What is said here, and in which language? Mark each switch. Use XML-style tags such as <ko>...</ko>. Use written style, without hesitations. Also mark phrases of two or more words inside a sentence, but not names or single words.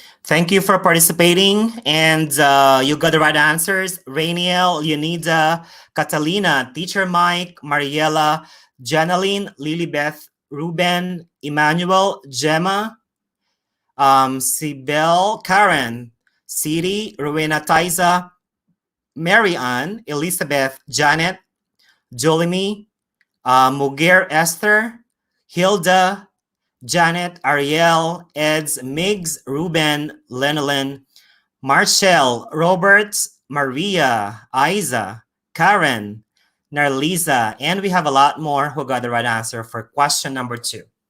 <en>Thank you for participating, and you got the right answers. Rainiel, Leonida, Catalina, Teacher Mike, Mariela, Janeline, Lilybeth, Ruben, Emmanuel, Gemma, Sibel, Karen, Siri, Rowena, Taiza, Mary Ann, Elizabeth, Janet, Jolimi, Muger, Esther, Hilda, Janet, Ariel, Eds, Migs, Ruben, Lenolin, Marshall, Robert, Maria, Isa, Karen, Narlisa, and we have a lot more who got the right answer for question number 2.</en>